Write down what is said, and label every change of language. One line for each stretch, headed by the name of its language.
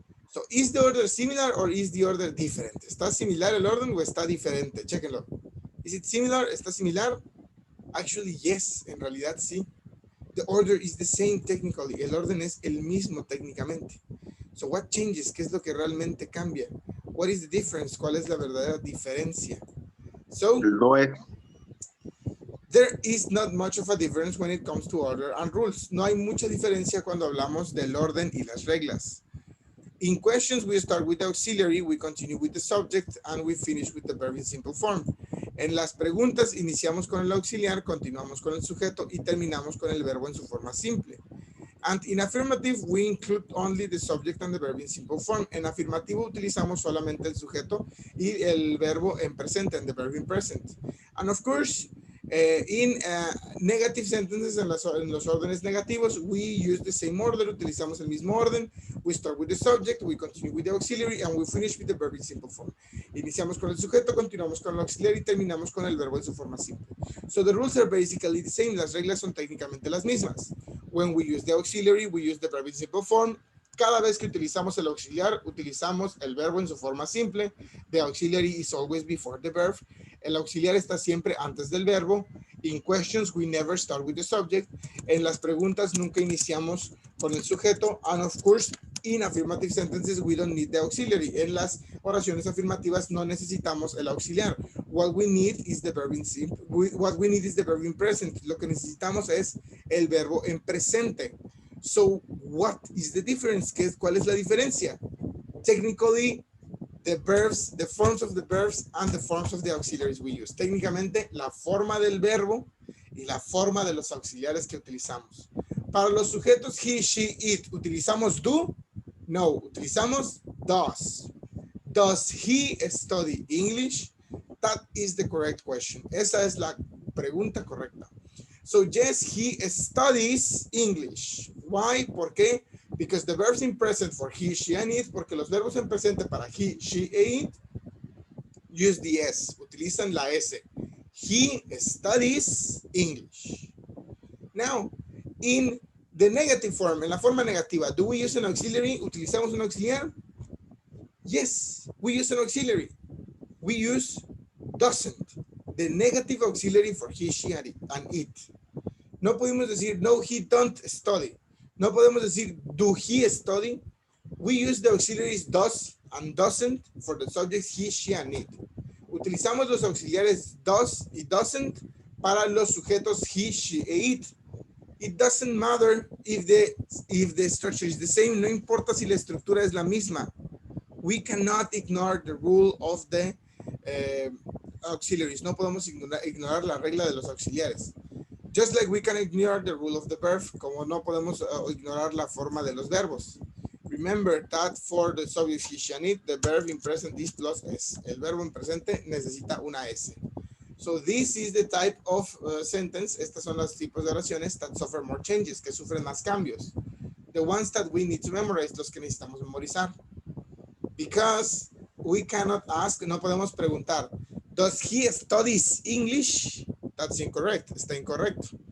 English: So, is the order similar or is the order different?
Spanish: ¿Está similar el orden o está diferente? Chéquenlo.
English: Is it similar?
Spanish: ¿Está similar?
English: Actually, yes.
Spanish: En realidad, sí.
English: The order is the same technically.
Spanish: El orden es el mismo técnicamente.
English: So what changes?
Spanish: ¿Qué es lo que realmente cambia?
English: What is the difference?
Spanish: ¿Cuál es la verdadera diferencia?
English: So,
Spanish: No es.
English: there is not much of a difference when it comes to order and rules.
Spanish: No hay mucha diferencia cuando hablamos del orden y las reglas.
English: In questions, we start with the auxiliary, we continue with the subject, and we finish with the verb in simple form.
Spanish: En las preguntas, iniciamos con el auxiliar, continuamos con el sujeto y terminamos con el verbo en su forma simple.
English: And in affirmative, we include only the subject and the verb in simple form.
Spanish: En afirmativo utilizamos solamente el sujeto y el verbo en presente,
English: and the verb in present. And of course, in negative sentences,
Spanish: en los órdenes negativos,
English: we use the same order,
Spanish: utilizamos el mismo orden.
English: We start with the subject, we continue with the auxiliary, and we finish with the verb in simple form.
Spanish: Iniciamos con el sujeto, continuamos con el auxiliar y terminamos con el verbo en su forma simple.
English: So the rules are basically the same.
Spanish: Las reglas son técnicamente las mismas.
English: When we use the auxiliary, we use the verb in simple form.
Spanish: Cada vez que utilizamos el auxiliar, utilizamos el verbo en su forma simple.
English: The auxiliary is always before the verb.
Spanish: El auxiliar está siempre antes del verbo.
English: In questions, we never start with the subject.
Spanish: En las preguntas, nunca iniciamos con el sujeto.
English: And of course, in affirmative sentences, we don't need the auxiliary.
Spanish: En las oraciones afirmativas, no necesitamos el auxiliar.
English: What we need is the verb in simple. What we need is the verb in present.
Spanish: Lo que necesitamos es el verbo en presente.
English: So, what is the difference?
Spanish: ¿Cuál es la diferencia?
English: Technically, the verbs, the forms of the verbs and the forms of the auxiliaries we use.
Spanish: Técnicamente, la forma del verbo y la forma de los auxiliares que utilizamos. Para los sujetos he, she, it, ¿utilizamos do? No, utilizamos does. Does he study English?
English: That is the correct question.
Spanish: Esa es la pregunta correcta.
English: So yes, he studies English. Why?
Spanish: ¿Por qué?
English: Because the verbs in present for he, she, and it,
Spanish: porque los verbos en presente para
English: he, she, and it, use the S,
Spanish: utilizan la S.
English: He studies English. Now, in the negative form,
Spanish: en la forma negativa,
English: do we use an auxiliary?
Spanish: ¿Utilizamos un auxiliar?
English: Yes, we use an auxiliary. We use doesn't, the negative auxiliary for he, she, and it.
Spanish: No podemos decir, no,
English: he don't study.
Spanish: No podemos decir,
English: do he study? We use the auxiliaries does and doesn't for the subjects he, she, and it.
Spanish: Utilizamos los auxiliares does y doesn't para los sujetos he, she, e it.
English: It doesn't matter if the structure is the same.
Spanish: No importa si la estructura es la misma.
English: We cannot ignore the rule of the auxiliaries.
Spanish: No podemos ignorar la regla de los auxiliares.
English: Just like we can ignore the rule of the verb,
Spanish: como no podemos ignorar la forma de los verbos.
English: Remember that for the subject he, she, and it, the verb in present is plus S.
Spanish: El verbo en presente necesita una S.
English: So this is the type of sentence.
Spanish: Estas son los tipos de oraciones
English: that suffer more changes,
Spanish: que sufren más cambios.
English: The ones that we need to memorize,
Spanish: los que necesitamos memorizar.
English: Because we cannot ask,
Spanish: no podemos preguntar,
English: does he studies English? That's incorrect,
Spanish: está incorrecto.